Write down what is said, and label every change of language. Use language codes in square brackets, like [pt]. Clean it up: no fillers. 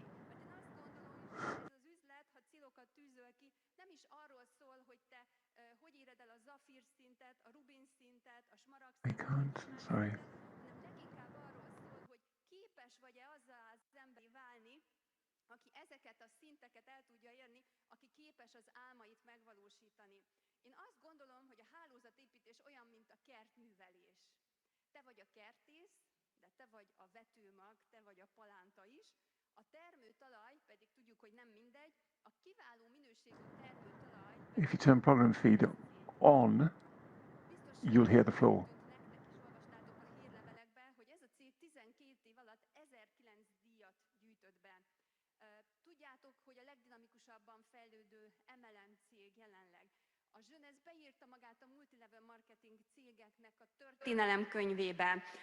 [hu] Ez az üzlet, ha célokat tűzöl ki, nem is arról szól, hogy te hogy éred el a zafír szintet, a rubin szintet, a smaragd szintet, hanem leginkább arról szól, hogy képes vagy-e azzal az emberi válni, aki ezeket a szinteket el tudja érni, aki képes az álmait megvalósítani. Én azt gondolom, hogy a hálózatépítés olyan, mint a kertművelés. Te vagy a kertész, de te vagy a vetőmag, te vagy a palánta is. A termőtalaj pedig tudjuk, hogy nem mindegy, a kiváló minőségű termőtalaj... [en] If you turn problem feed on, you'll hear the floor. [hu] Olvastátok a hírlevelekben, hogy ez a cég 12 év alatt 1009 díjat gyűjtött be. Tudjátok, hogy a legdinamikusabban fejlődő MLM cég jelenleg. A Jeunesse beírta magát a multilevel marketing cégeknek a történelemkönyvébe.